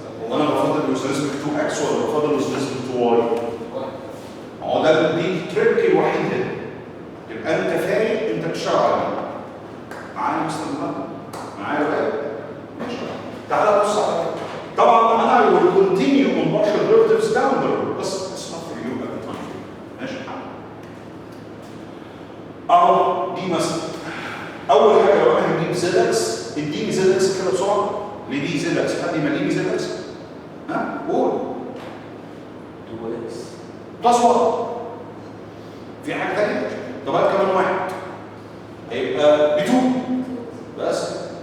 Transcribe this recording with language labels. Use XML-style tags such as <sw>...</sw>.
<ar>وانا بفضل</ar> <en>with respect to x</en> <ar>ولا بفضل</ar> <en>with respect to y؟</en> <ar>هو ده دي التريك الوحيد هنا. يبقى انت فاهم انت بتشتغل على ايه؟ معايا يا مستر محمد؟ معايا بقى؟ ماشي. تعالى بص على كده. طبعا انا</ar> <en>will continue on partial derivatives down the road</en> <ar>بس</ar> <en>it's not for you at the time.</en> <ar>ماشي محمد؟ اهو دي مثلا اول حاجه لو انا هجيب زد اكس اديني زد اكس كده بسرعه. ليه دي زد اكس؟ حد يمليني زد اكس؟ قول</ar> <en>2x</en> <ar>بلس 1. في حاجه ثانيه؟ طب هات كمان واحد هيبقى ب 2 بس.</ar>